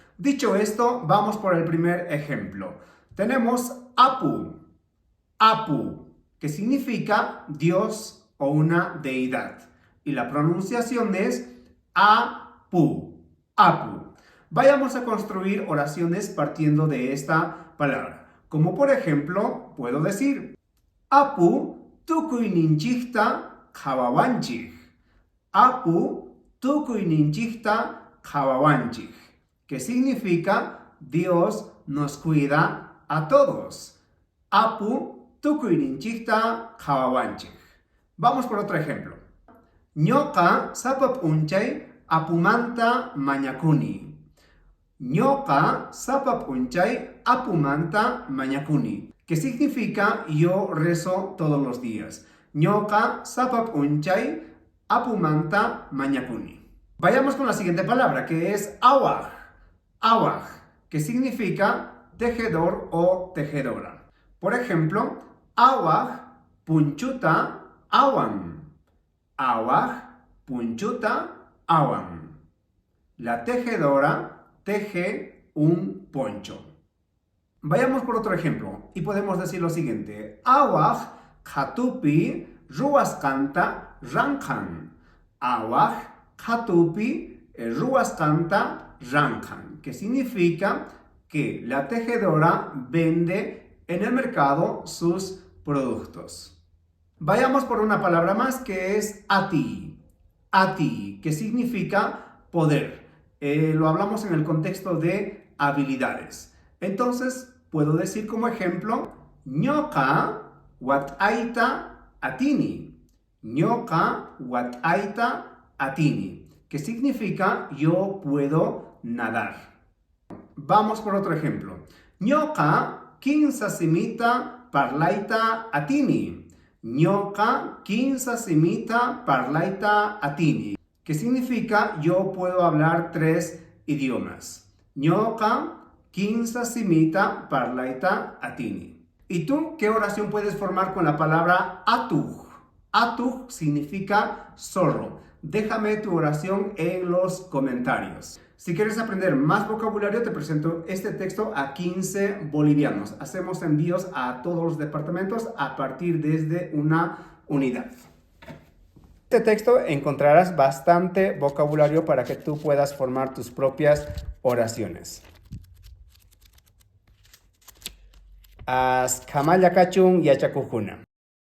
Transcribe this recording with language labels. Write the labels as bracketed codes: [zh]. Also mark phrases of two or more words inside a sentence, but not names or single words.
[es] Dicho esto, vamos por el primer ejemplo. Tenemos Apu, Apu, que significa Dios o una deidad. Y la pronunciación es Apu, Apu. Vayamos a construir oraciones partiendo de esta palabra. Como por ejemplo, puedo decir [qu] Apu tukuyninchikta qhawawanchik. Apu tukuyninchikta qhawawanchik, [es] que significa Dios nos cuida a todos. [qu] Apu tukuyninchikta qhawawanchik. [es] Vamos por otro ejemplo. [qu] Ñoqa sapap'unchay apumanta mañakuni. Ñoqa sapap'unchay apumanta mañakuni, [es] que significa yo rezo todos los días. [qu] Ñoqa sapap'unchay apumanta mañakuni. [es] Vayamos con la siguiente palabra, que es awaj. Awaj, que significa tejedor o tejedora. Por ejemplo, [qu] awaj punchuta awan. Awaj punchuta awan. [es] La tejedora teje un poncho. Vayamos por otro ejemplo y podemos decir lo siguiente. [qu] Awaj qhatupi ruwasqanta ranqan. Awaj qhatupi ruwasqanta ranqan, [es] que significa que la tejedora vende en el mercado sus productos. Vayamos por una palabra más que es ati, que significa poder. Lo hablamos en el contexto de habilidades. Entonces, puedo decir como ejemplo, [qu] ñoqa wat'ayta atini. Ñoqa wat'ayta atini, [es] que significa yo puedo nadar. Vamos por otro ejemplo. [qu] Ñoqa kinsa simita parlayta atini. Ñoqa kinsa simita parlayta atini, [es] que significa yo puedo hablar 3 idiomas. [qu] Ñoqa kinsa simita parlayta atini. [es] ¿Y tú qué oración puedes formar con la palabra atuj? Atuj significa zorro. Déjame tu oración en los comentarios. Si quieres aprender más vocabulario, te presento este texto a 15 bolivianos. Hacemos envíos a todos los departamentos a partir desde una unidad. En este texto encontrarás bastante vocabulario para que tú puedas formar tus propias oraciones. [qu] Askamaya kachun yachakujuna.